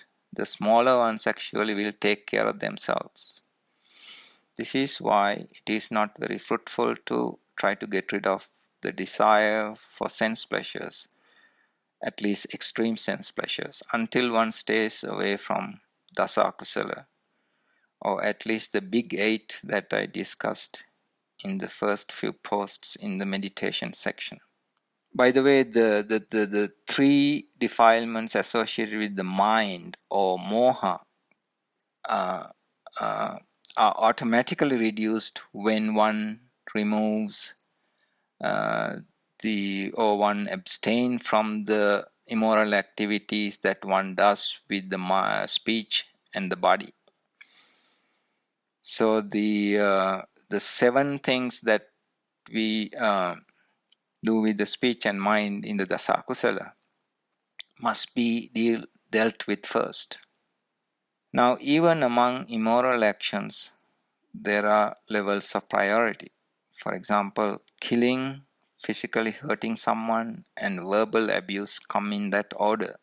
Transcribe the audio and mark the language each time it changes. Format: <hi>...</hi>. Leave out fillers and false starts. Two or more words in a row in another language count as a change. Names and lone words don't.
<en>The smaller ones actually will take care of themselves. This is why it is not very fruitful to try to get rid of the desire for sense pleasures, at least extreme sense pleasures, until one stays away from</en> <pi>dasa kusala,</pi> <en>or at least the big 8 that I discussed in the first few posts in the meditation section. By the way, the 3 defilements associated with the mind or moha are automatically reduced when one removes one abstain from the immoral activities that one does with the speech and the body. So the 7 things that we do with the speech and mind in the</en> <pi>dasa kusala</pi> <en>must be dealt with first. Now, even among immoral actions, there are levels of priority. For example, killing, physically hurting someone, and verbal abuse come in that order.</en>